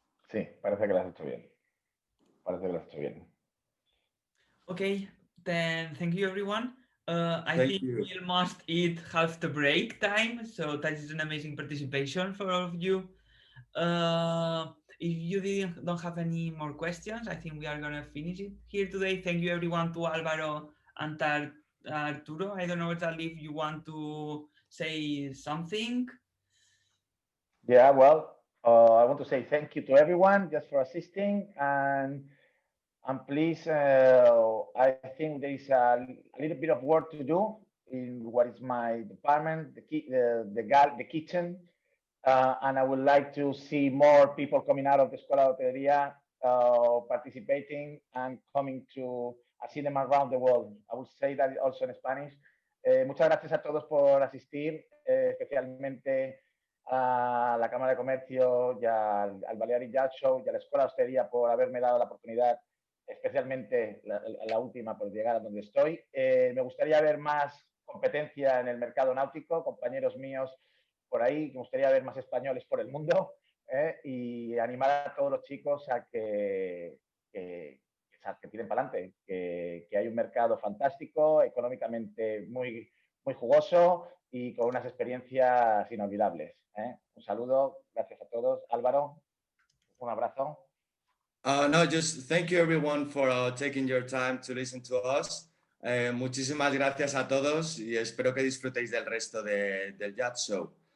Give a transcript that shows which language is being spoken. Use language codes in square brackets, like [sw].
[es] Sí, parece que lo has hecho bien. Parece que lo has hecho bien. [en] Okay, then thank you everyone. I Thank think you. we almost hit half the break time, so that is an amazing participation for all of you. If you don't have any more questions, I think we are gonna finish it here today. Thank you everyone to Álvaro and Arturo. I don't know if you want to say something. Yeah, well, I want to say thank you to everyone just for assisting, and please, I think there is a little bit of work to do in what is my department, the kitchen, and I would like to see more people coming out of the Escuela de Hotelería, participating and coming to see them around the world. I would say that also in Spanish. [es] Muchas gracias a todos por asistir, especialmente a la Cámara de Comercio y al Balearic Yacht Show y a la Escuela de Hostelería por haberme dado la oportunidad, especialmente la última, por llegar a donde estoy. Me gustaría ver más competencia en el mercado náutico, compañeros míos por ahí, me gustaría ver más españoles por el mundo, y animar a todos los chicos a que tiren para adelante, que hay un mercado fantástico, económicamente muy jugoso y con unas experiencias inolvidables. Un saludo, gracias a todos. Álvaro, un abrazo. [en] No, just thank you everyone for taking your time to listen to us. [es] Muchísimas gracias a todos y espero que disfrutéis del resto del Yacht Show.